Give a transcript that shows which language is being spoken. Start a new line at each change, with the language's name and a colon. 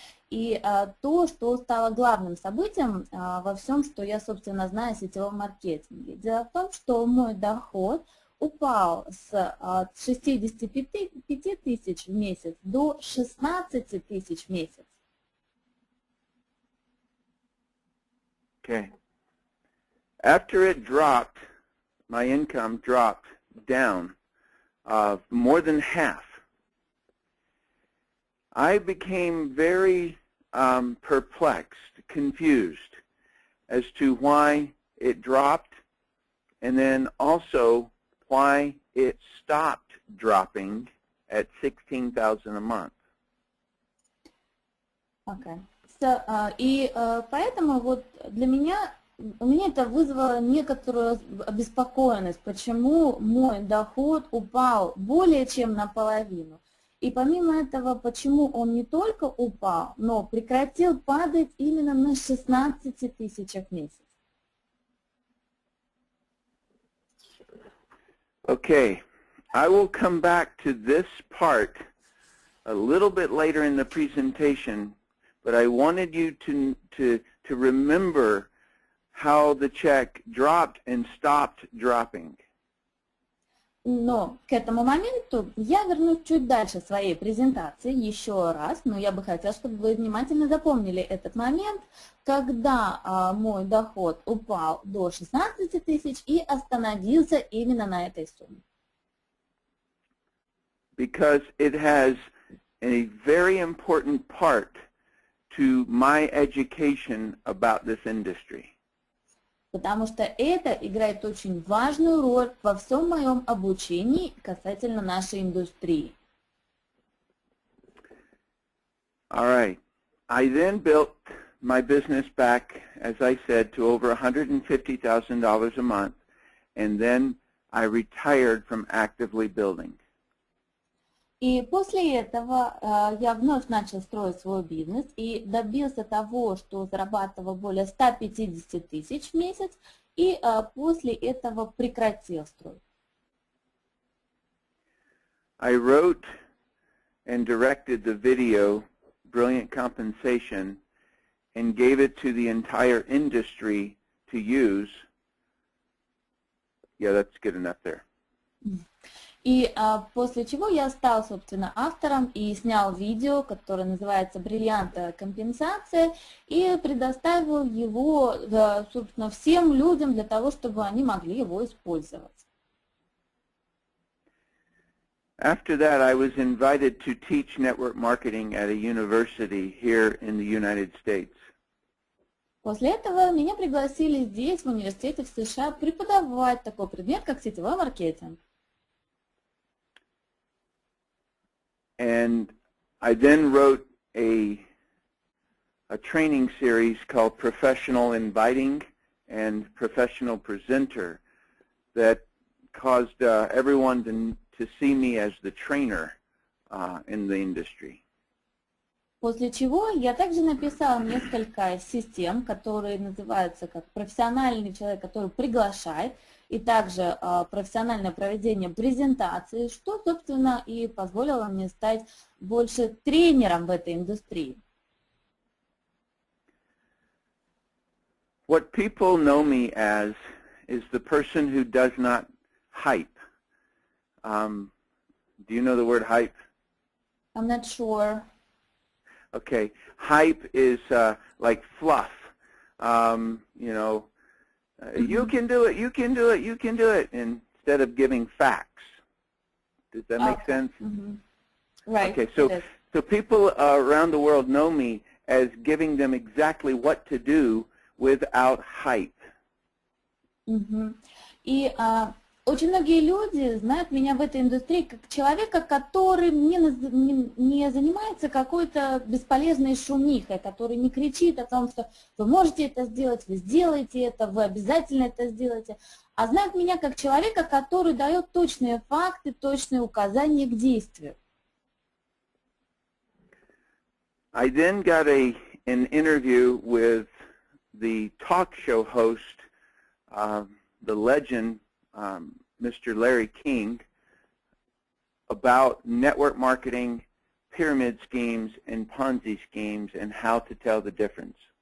Russian: И то, что стало главным событием во всем, что я, собственно, знаю о сетевом маркетинге. Дело в том, что мой доход упал с 65 тысяч в месяц до 16 тысяч в месяц.
English: Okay. After it dropped, my income dropped down more than half. I became very perplexed, confused as to why it dropped and then also why it stopped dropping at $16,000 a month. Okay.
Russian: So, и поэтому вот для меня у меня это вызвало некоторую обеспокоенность, почему мой доход упал более чем наполовину. И помимо этого, почему он не только упал, но прекратил падать именно на 16 тысячах в месяц.
English: Okay, I will come back to this part a little bit later in the presentation, but I wanted you to remember how the check dropped and stopped dropping.
Russian: Но к этому моменту я вернусь чуть дальше своей презентации еще раз, но я бы хотела, чтобы вы внимательно запомнили этот момент, когда мой доход упал до 16 тысяч и остановился именно на этой сумме.
English: Because it has a very important part to my education about this industry.
Russian: Потому что это играет очень важную роль во всем моем обучении касательно нашей индустрии.
English: All right. I then built my business back, as I said, to over $150,000 a month, and then I retired from actively building.
Russian: И после этого я вновь начал строить свой бизнес и добился того, что зарабатывал более 150 тысяч в месяц, и после этого прекратил строить.
English: I wrote and directed the video Brilliant Compensation and gave it to the entire industry to use, yeah, that's good enough there.
Russian: И после чего я стал, собственно, автором и снял видео, которое называется «Бриллиантовая компенсация», и предоставил его, собственно, всем людям для того, чтобы они могли его использовать.
English: After that, I was invited to teach network marketing at a university here in the United States.
Russian: После этого меня пригласили здесь, в университете в США, преподавать такой предмет, как сетевой маркетинг.
English: And I then wrote a training series called Professional Inviting and Professional Presenter that caused everyone to see me as the trainer in the industry.
Russian: После чего я также написала несколько систем, которые называются как профессиональный человек, который приглашает, и также профессиональное проведение презентации, что, собственно, и позволило мне стать больше тренером в этой индустрии.
English: What people know me as is the person who does not hype. Do you know the word hype? I'm not sure. Okay, hype is like fluff. You know, you can do it, you can do it, you can do it, instead of giving facts. Does that make sense? Mm-hmm. Right. Okay, so people around the world know me as giving them exactly what to do without hype. Mm-hmm.
Russian: И очень многие люди знают меня в этой индустрии как человека, который не занимается какой-то бесполезной шумихой, который не кричит о том, что вы можете это сделать, вы сделаете это, вы обязательно это сделаете, а знают меня как человека, который дает точные факты, точные указания к действию.
English: I then got an interview with the talk show host, the legend, Mr. Larry King, about network marketing, pyramid schemes, and Ponzi schemes, and how to tell the difference.